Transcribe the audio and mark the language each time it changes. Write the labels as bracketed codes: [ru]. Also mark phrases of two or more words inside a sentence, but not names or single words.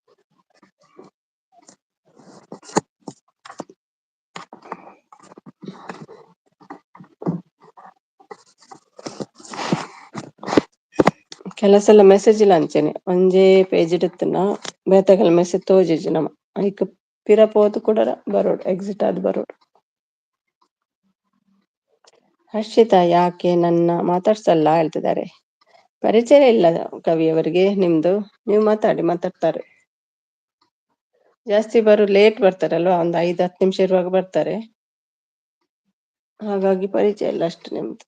[tcy] ಕೆಲಸಲ ಮೆಸೇಜ್ ಇಲ್ಲ ಅಂಚೆನೆ ಒಂಜೇ ಪೇಜ್ ಇಡುತ್ತನ ಬೇತೆಗಳ ಮೆಸೇಜ್ ತೋಜುಜಿ ನಮ ಐಕ್ ಪಿರ ಪೋದು ಕೂಡ ಬರೋಡು ಎಕ್ಸಿಟ್ ಆದ್ ಬರೋಡು. [kn] ಹರ್ಷಿತಾ ಯಾಕೆ ನನ್ನ ಮಾತಾಡ್ಸಲ್ಲ ಹೇಳ್ತಿದ್ದಾರೆ. ಪರಿಚಯ ಇಲ್ಲ ಕವಿಯವರಿಗೆ ನಿಮ್ದು, ನೀವು ಮಾತಾಡ್ತಾರೆ. ಜಾಸ್ತಿ ಲೇಟ್ ಬರ್ತಾರಲ್ವಾ, ಒಂದ್ 5-10 ನಿಮಿಷ ಇರುವಾಗ ಬರ್ತಾರೆ, ಹಾಗಾಗಿ ಪರಿಚಯ ಇಲ್ಲ ಅಷ್ಟು ನಿಮ್ದು.